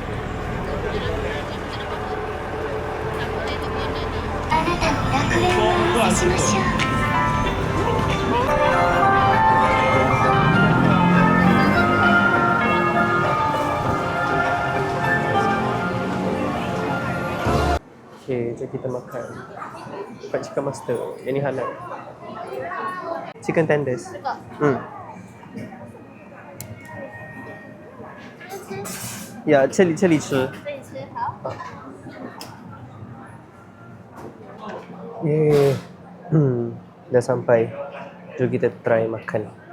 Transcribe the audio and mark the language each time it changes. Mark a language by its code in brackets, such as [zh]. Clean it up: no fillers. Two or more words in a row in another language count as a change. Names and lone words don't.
[ja] あなたに楽園をお見せしましょう。 [ms] Okay, jom kita makan [en] Fried chicken master. [ms] Yang ni halal. [en] Chicken tenders. [ms] Ya, [zh] 这里吃。这里吃好。 Yeay. [ms] Dah sampai. Jom kita try makan.